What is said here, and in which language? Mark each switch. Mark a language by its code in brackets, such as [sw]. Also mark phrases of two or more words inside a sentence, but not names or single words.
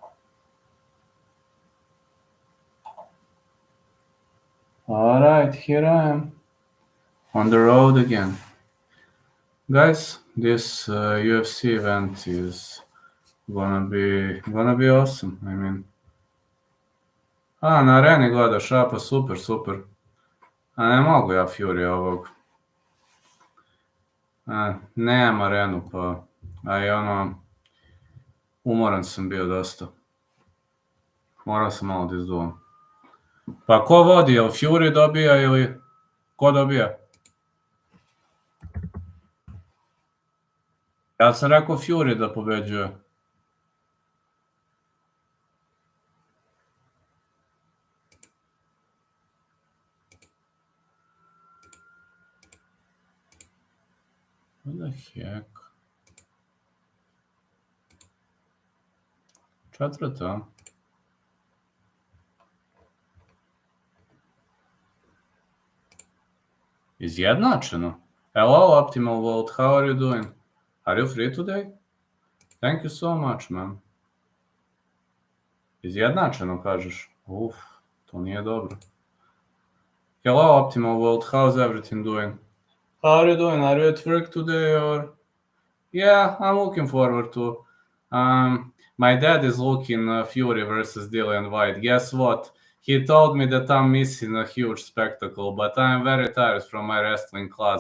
[en] Alright, here I am. On the road again. Guys, this UFC event is gonna be awesome. I mean, [sr] na areni gledaš, pa super. A ne mogu ja Fury ovog. Nemam arenu, pa umoran sam bio dosta. Morao sam malo da izduvam. Pa ko vodi, jel Fury dobija ili ko dobija? Ja sam rekao Fury da pobeđuje. [en] What the heck? [sr] Četvrta. Izjednačeno. [en] Hello, Optimal World. How are you doing? Are you free today? Thank you so much, man. [sr] Izjednačeno, kažeš. To nije dobro. [en] Hello, Optimal World. How's everything doing? How are you doing? Are you at work today or? Yeah, I'm looking forward to. My dad is looking Fury versus Dillian White. Guess what? He told me that I'm missing a huge spectacle, but I'm very tired from my wrestling class.